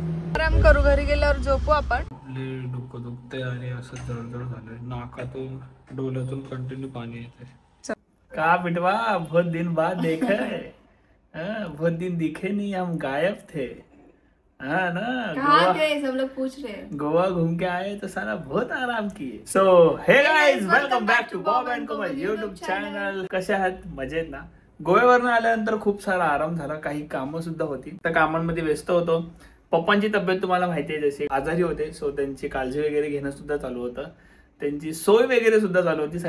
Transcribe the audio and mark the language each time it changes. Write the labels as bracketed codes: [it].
[mr] आराम करू, घरी गेल्यावर झोपू आपण. डोकं दुखतंय आणि असं जळजळ झालंय. नाकातून डोळ्यातून कंटिन्यू पाणी येते. [hi] का बिटवा बहुत दिन बाद देखे, बहुत दिन दिखे नहीं, हम गायब थे. हाँ ना, कहाँ थे सब लोग पूछ रहे हैं. गोवा घूम के आए तो सारा बहुत आराम किए. [en] So hey guys, welcome back to Bob and Komal YouTube channel. [mr] कसे आहात? मजेत ना? गोव्यावरनं आल्यानंतर खूप सारा आराम झाला. काही कामं सुद्धा होती. त्या कामांमध्ये व्यस्त होतो. पप्पांची तब्येत तुम्हाला माहिती आहे, जशी आजारी होते. सो त्यांची काळजी वगैरे घेणं सुद्धा चालू होतं. त्यांची सोय वगैरे सुद्धा चालू होती.